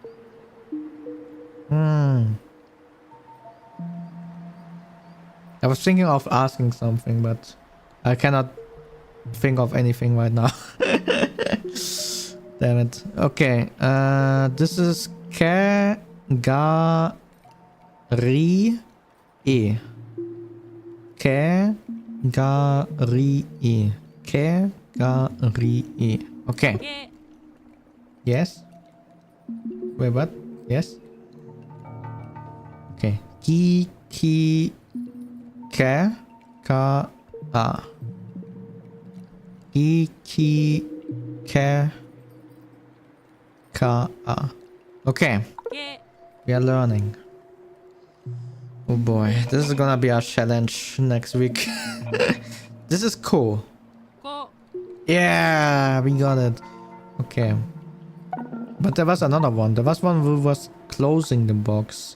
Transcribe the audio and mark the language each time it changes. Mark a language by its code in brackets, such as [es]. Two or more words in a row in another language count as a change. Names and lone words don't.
[en] I was thinking of asking something, but I cannot think of anything right now. Damn it. Okay. This is Ke Ga Ri E. Ke Ga Ri E. Ke Ga Ri E. Okay. Yes. Wait, what? Yes? Okay. Ki, ke, ka, a. Ki, ke, ka, a. Okay. We are learning. Oh boy, this is gonna be our challenge next week. This is cool. Yeah, we got it. Okay. But there was another one. There was one who was closing the box.